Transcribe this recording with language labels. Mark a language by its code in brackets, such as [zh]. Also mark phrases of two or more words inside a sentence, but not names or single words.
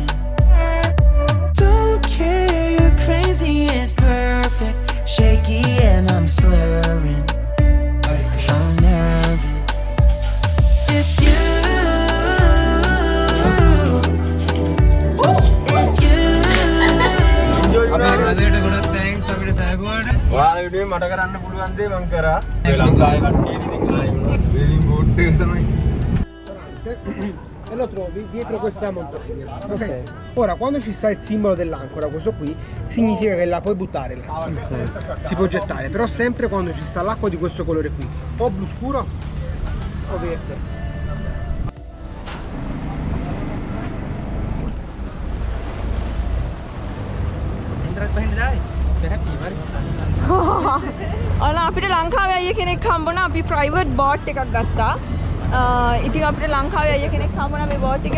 [en] Don't care, you're crazy, it's perfect. Shaky and I'm slurring, 'cause I'm nervous. It's you. It's you. [si] ඔයාලා යුටි මට කරන්න පුළුවන් දේ මම කරා. ඒ ලංකාවේ කට්ටිය ඉතින් ආයෙ [en] whaling boat [si] එක තමයි. [it] E lo trovi dietro questa montagna. Okay. Ora quando ci sta il simbolo dell'ancora, questo qui, significa che la puoi buttare là. Si può gettare, però sempre quando ci sta l'acqua di questo colore qui, o blu scuro o verde. [si] ඔන්න අපිට ලංකාවේ අයිය කෙනෙක් හම්බුණා. අපි [en] private boat [si] එකක් ගත්තා. ඉතින් අපිට ලංකාවේ අයිය කෙනෙක් හම්බුණා මේ බෝට් එකේ.